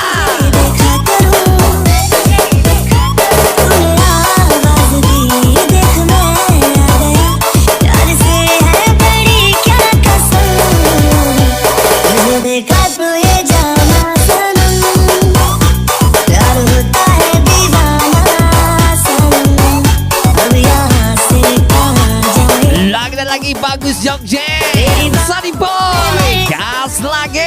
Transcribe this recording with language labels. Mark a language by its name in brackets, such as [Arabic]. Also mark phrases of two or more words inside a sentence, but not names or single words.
[Hindi] देखा करूं, तूने आवाज़ दी, देख मैं आ गया, प्यार से है बड़ी क्या कसम, तुझे देखा तो ये जाना सनम, प्यार होता है दीवाना सनम, अब यहाँ से कहाँ जाए, [Indonesian] Lagi dan lagi bagus Jogja. Sunny Boy, gas lagi.